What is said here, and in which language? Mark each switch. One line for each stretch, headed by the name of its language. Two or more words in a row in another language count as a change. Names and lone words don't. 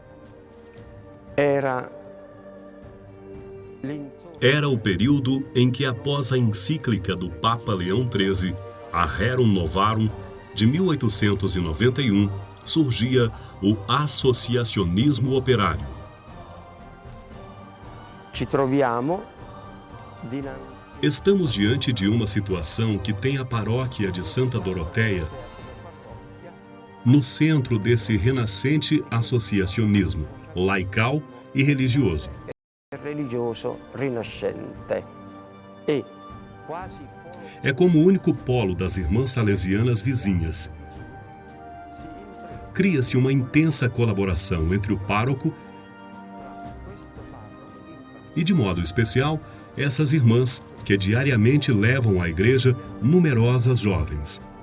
Portuguese: Era o período em que, após a encíclica do Papa Leão XIII, a Rerum Novarum, de 1891, surgia o associacionismo operário.
Italian: Ci troviamo
Portuguese: Estamos diante de uma situação que tem a paróquia de Santa Doroteia no centro desse renascente associacionismo laical e religioso.
Italian: religioso rinascente e quasi
Portuguese: É como o único polo das irmãs salesianas vizinhas. Cria-se uma intensa colaboração entre o pároco e, de modo especial, essas irmãs que diariamente levam à igreja numerosas jovens.